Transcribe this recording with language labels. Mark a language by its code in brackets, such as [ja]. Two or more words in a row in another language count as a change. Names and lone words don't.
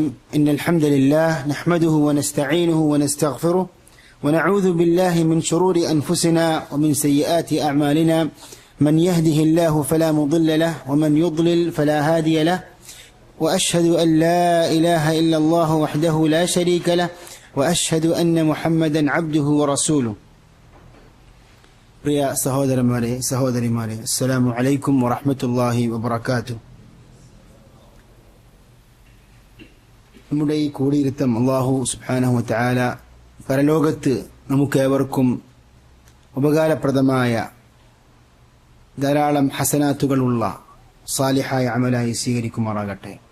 [ar] إن الحمد لله نحمده ونستعينه ونستغفره ونعوذ بالله من شرور أنفسنا ومن سيئات أعمالنا. من يهده الله فلا مضل له ومن يضلل فلا هادي له. وأشهد أن لا إله إلا الله وحده لا شريك له وأشهد أن محمدا عبده ورسوله. [ml] പ്രിയ സഹോദരന്മാരെ സഹോദരിമാരെ, [ar] السلام عليكم ورحمة الله وبركاته. [ml] നമ്മുടെ ഈ കൂടിയിരുത്തം അല്ലാഹു [ar] سبحانه وتعالى [ml] പരലോകത്ത് നമുക്കേവർക്കും ഉപകാരപ്രദമായ ധാരാളം ഹസനാത്തുകളുള്ള സാലിഹായ അമലായി സ്വീകരിക്കുമാറാകട്ടെ.